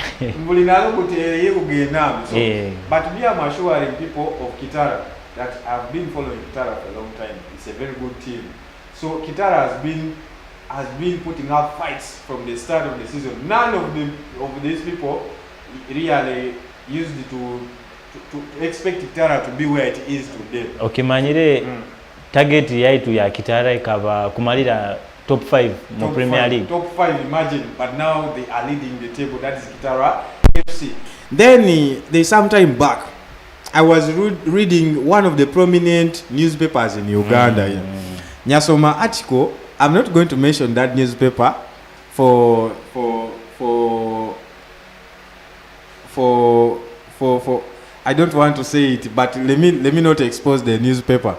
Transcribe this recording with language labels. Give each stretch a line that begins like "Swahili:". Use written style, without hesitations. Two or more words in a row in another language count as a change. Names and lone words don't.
English: So, but we are assuring people of Kitara that have been following Kitara for a long time. It's a very good team. So Kitara has been putting up fights from the start of the season. None of these people really used to expect Kitara to be where it is today.
Nyoro: Okay, manyire target yaitu ya Kitara ikaba kumalira top 5 mu Premier League.
English: Top 5, imagine, but now they are leading the table. That is Kitara FC. Then they some time back, I was reading one of the prominent newspapers in Uganda.
Nyoro: Nyasoma article.
English: I'm not going to mention that newspaper for I don't want to say it, but let me not expose the newspaper.